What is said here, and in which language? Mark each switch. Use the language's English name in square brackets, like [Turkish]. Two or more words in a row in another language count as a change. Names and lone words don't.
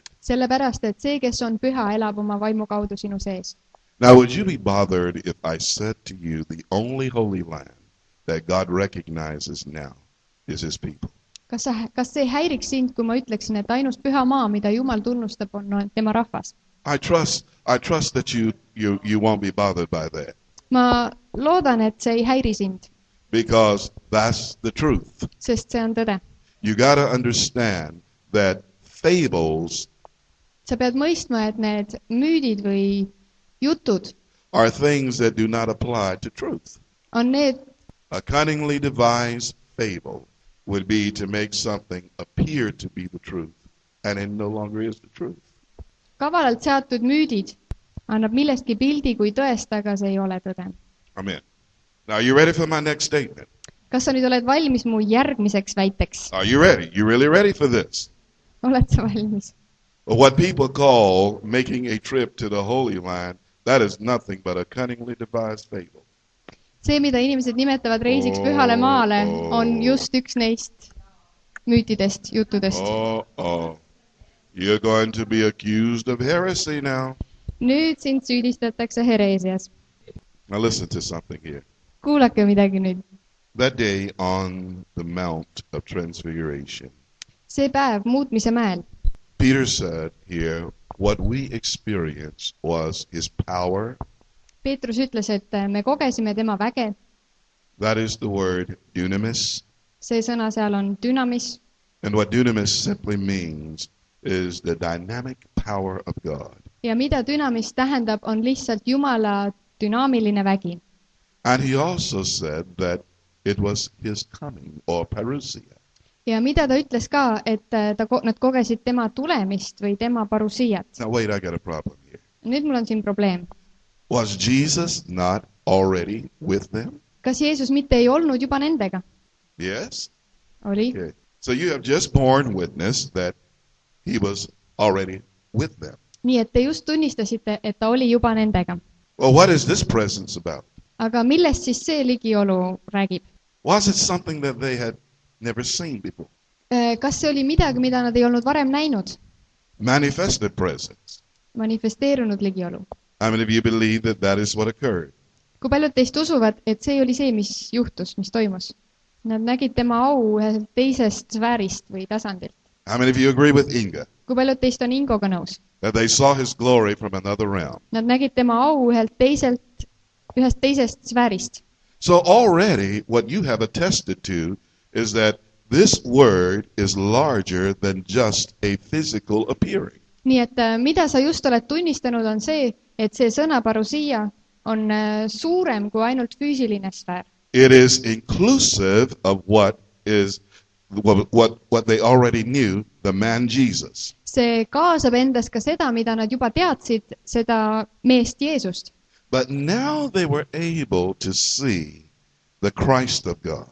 [Estonian] Sellepärast, et see, kes on püha, elab oma vaimu kaudu sinu sees. [English] Now, would you be bothered if I said to you the only holy land that God recognizes now is his people. [Estonian] Kas see häiriks sind, kui ma ütleksin, et ainus püha maa, mida Jumal tunnustab, on tema rahvas? [English] I trust that you won't be bothered by that. [Estonian] Ma loodan, et see ei häiri sind, [English] Because that's the truth. [Estonian] sest see on tõde. [English] You got to understand that fables [Estonian] Sa pead mõistma, et need müüdid või jutud [English] are things that do not apply to truth. [Estonian] on need, [English] A cunningly devised fable would be to make something appear to be the truth, and it no longer is the truth. [Estonian] kavalalt seatud müüdid annab millestki pildi kui tõest, aga see ei ole tõde. [English] Amen. Now, are you ready for my next statement? [Estonian] Kas sa nüüd oled valmis mu järgmiseks väiteks? [English] Are you ready? You really ready for this? [Estonian] Oled sa valmis? [English] What people call making a trip to the Holy Land, that is nothing but a cunningly devised fable. [Estonian] See, mida inimesed nimetavad reisiks pühale maale, on just üks neist müütidest, juttudest. [English] You're going to be accused of heresy now. [Estonian] Nüüd sind süüdistatakse hereesias. [English] Now listen to something here. [Estonian] Kuulake midagi nüüd. [English] That day on the Mount of Transfiguration, [Estonian] See päev muutmise mäel. [English] Peter said here, what we experienced was his power. [Estonian] Peetrus ütles, et me kogesime tema väge. [English] That is the word dunamis. [Estonian] See sõna seal on dynamis. [English] And what dunamis simply means is the dynamic power of God. [Estonian] Ja mida dynamis tähendab, on lihtsalt Jumala dünaamiline vägi. [English] And he also said that it was his coming, or parousia. [Estonian] Ja mida ta ütles ka, et nad kogesid tema tulemist või tema parousiat. [English] Now wait, I got a problem here. [Estonian] Nüüd mul on siin probleem. [English] Was Jesus not already with them? [Estonian] Kas Jeesus mitte ei olnud juba nendega? [English] Yes. [Estonian] Oli. [English] Okay. So you have just borne witness that he was already with them. [Estonian] Nii et te just tunnistasite, et ta oli juba nendega. [English] Well, what is this presence about? [Estonian] Aga millest siis see ligiolu räägib? [English] Was it something that they had never seen before? [Estonian] Kas see oli midagi, mida nad ei olnud varem näinud? [English] Manifested presence. [Estonian] Manifesteerunud ligiolu. [English] How many of you believe that that is what occurred? [Estonian] Kui paljud teist usuvad, et see oli see, mis juhtus, mis toimus? Nad nägid tema au ühelt teisest sfäärist või tasandilt. [English] How many of you agree with Inga? [Estonian] Kui paljud teist on Ingoga nõus? [English] That they saw his glory from another realm. [Estonian] Nad nägid tema au ühest teisest sfäärist. [English] So already what you have attested to is that this word is larger than just a physical appearing. [Estonian] Nii et mida sa just oled tunnistanud on see, et see sõna parousia on suurem kui ainult füüsiline sfäär. [English] It is inclusive of what they already knew, the man Jesus. [Estonian] See kaasab endas ka seda, mida nad juba teadsid, seda meest Jeesust. [English] But now they were able to see the Christ of God.